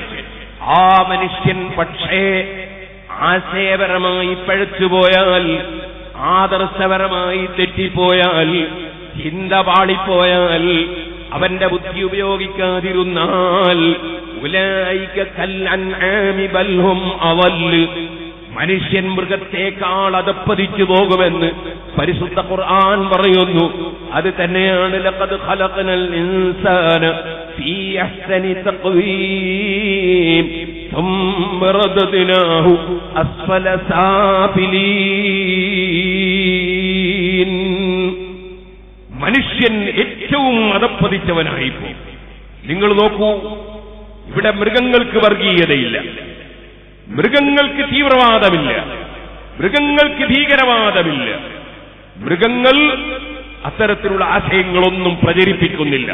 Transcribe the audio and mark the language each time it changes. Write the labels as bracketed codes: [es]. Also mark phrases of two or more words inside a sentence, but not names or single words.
[ml] ആ മനുഷ്യൻ പക്ഷേ ആശയപരമായി പഴച്ചുപോയാൽ, ആദർശപരമായി തെറ്റിപ്പോയാൽ, ചിന്ത പാളിപ്പോയാൽ, അവന്റെ ബുദ്ധി ഉപയോഗിക്കാതിരുന്നാൽ [ar] أولئك كالأنعام بل هم أضل, [ml] മനുഷ്യൻ മൃഗത്തെക്കാൾ അധപ്പതിച്ചു പോകുമെന്ന് പരിശുദ്ധ ഖുർആൻ പറയുന്നു. അത് തന്നെയാണ് [ar] لقد خلقنا الإنسان في أحسن تقويم ثم رددناه أسفل سافلين. [ml] മനുഷ്യൻ ഏറ്റവും അധപ്പതിച്ചവനായിപ്പോ. നിങ്ങൾ നോക്കൂ, ഇവിടെ മൃഗങ്ങൾക്ക് വർഗീയതയില്ല, മൃഗങ്ങൾക്ക് തീവ്രവാദമില്ല, മൃഗങ്ങൾക്ക് ഭീകരവാദമില്ല, മൃഗങ്ങൾ അത്തരത്തിലുള്ള ആശയങ്ങളൊന്നും പ്രചരിപ്പിക്കുന്നില്ല.